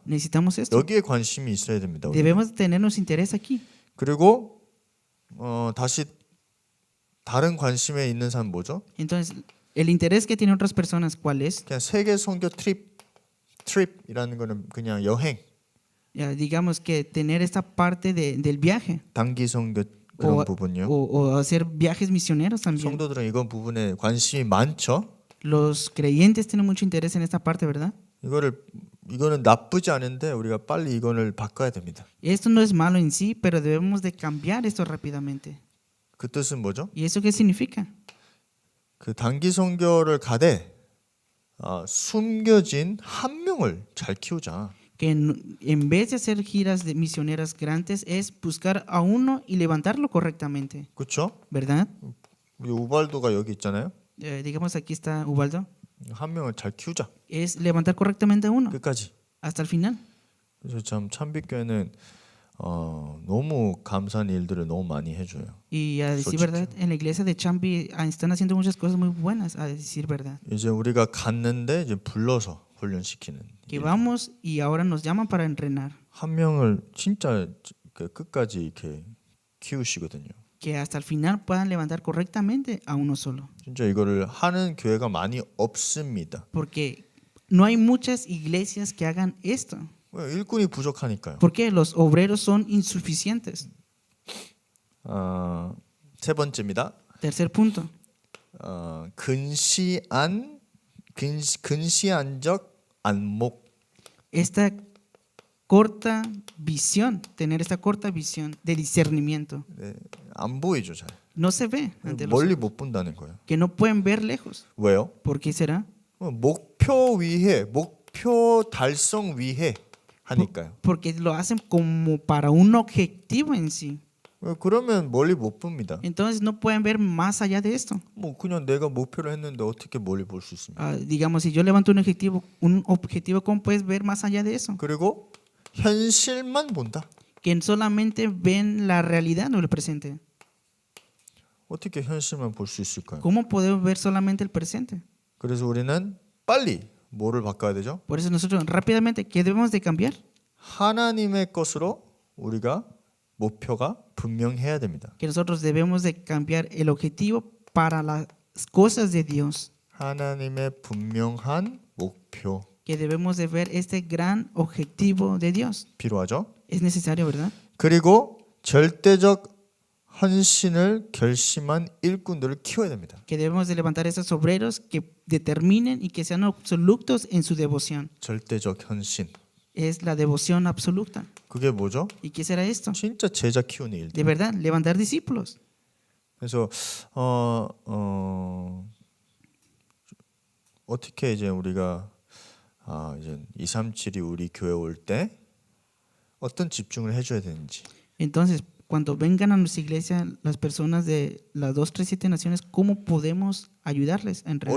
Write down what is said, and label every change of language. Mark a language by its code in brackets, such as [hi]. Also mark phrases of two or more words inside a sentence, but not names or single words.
[es] Necesitamos esto. [ko] 여기에 관심이 있어야 됩니다. 우리는. [es] Debemos tenernos interés aquí. [ko] 그리고 다시 다른 관심에 있는 사람 뭐죠? [es] Entonces, el interés que tienen otras personas, ¿cuál es? [ko] 그냥 세계 선교 트립이라는 거는 그냥 여행, [es] Ya, digamos que tener esta parte del viaje [ko] 단기 선교 그런 부분요. [es] o hacer viajes misioneros también. [ko] 성도들은 이건 부분에 관심이 많죠. [es] Los creyentes tienen mucho interés en esta parte, ¿verdad? [ko] 이거는 나쁘지 않은데 우리가 빨리 이거를 바꿔야 됩니다. [es] Esto no es malo en sí, pero debemos de cambiar esto rápidamente. [ko] 그 뜻은 뭐죠? [es] ¿Y eso qué significa? [ko] 그 단기 선교를 가되 숨겨진 한 명을 잘 키우자. [es] Que en vez de hacer giras de misioneras grandes es buscar a uno y levantarlo correctamente, [ko] 그렇죠? [es] ¿verdad? [ko] 우리 우발도가 여기 있잖아요. [es] Digamos aquí está Ubaldo. [ko] 한 명을 잘 키우자. [es] Es levantar correctamente a uno [ko] 끝까지. [es] hasta el final. [ko] 그래서 참 참빛교회는 너무 감사한 일들을 너무 많이 해줘요. [es] Y a decir [ko] 솔직히. [es] verdad, en la iglesia de Champi están haciendo muchas cosas muy buenas, a decir verdad. [ko] 이제 우리가 갔는데 이제 불러서 훈련시키는 [es] Que [ko] 일. [es] vamos y ahora nos llaman para entrenar. [ko] 한 명을 진짜 끝까지 이렇게 키우시거든요. [es] Que hasta el final puedan levantar correctamente a uno solo. [ko] 진짜 이거를 하는 교회가 많이 없습니다. [es] Porque no hay muchas iglesias que hagan esto. [ko] 왜? 일꾼이 부족하니까요. [es] Porque los obreros son insuficientes. [ko] 세 번째입니다. [es] Tercer punto. [ko] 근시안적 안목. [es] Esta corta visión, tener esta corta visión de discernimiento. [ko] 네, 안 보이죠, 잘. [es] No se ve ante los [ko] 멀리 [es] ojos, [ko] 못 본다는 거예요. [es] que no pueden ver lejos. [ko] 왜요? [es] ¿Por qué será? [ko] 목표 달성 위해 하니까요. [es] Porque lo hacen como para un objetivo en sí. [ko] 그러면 멀리 못 봅니다. [es] Entonces no pueden ver más allá de esto. [ko] 뭐 그냥 내가 목표를 했는데 어떻게 멀리 볼 수 있습니까? [es] Digamos, si yo levanto un objetivo, ¿cómo puedes ver más allá de eso? [ko] 그리고 현실만 본다. [es] Que solamente ven la realidad, no el presente. [ko] 어떻게 현실만 볼 수 있을까요? [es] ¿Cómo podemos ver solamente el presente? [ko] 그래서 우리는 빨리 뭐를 바꿔야 되죠? [es] Por eso nosotros rápidamente, ¿qué debemos de cambiar? [ko] 하나님의 것으로 우리가 목표가 분명해야 됩니다. [es] Que nosotros debemos de cambiar el objetivo para las cosas de Dios. [ko] 하나님의 분명한 목표 [es] Que debemos de ver este gran objetivo de Dios. [ko] 필요하죠? [es] Es necesario, ¿verdad? [ko] 그리고 절대적 헌신을 결심한 일꾼들을 키워야 됩니다. [es] Que debemos de levantar esos obreros que determinen y que sean absolutos en su devoción. [ko] 절대적 헌신. [es] es la devoción absoluta. [ko] 그게 뭐죠? [es] ¿Y qué será esto? [ko] 진짜 제자 키우는 일들. [es] De verdad, levantar discípulos. [ko] 그래서 어떻게 이제 우리가 이제 237이 우리 교회 올 때 어떤 집중을 해줘야 되는지. [es] Entonces, cuando vengan a nuestra iglesia las personas de las 237 naciones, ¿cómo podemos ayudarles a entrenar?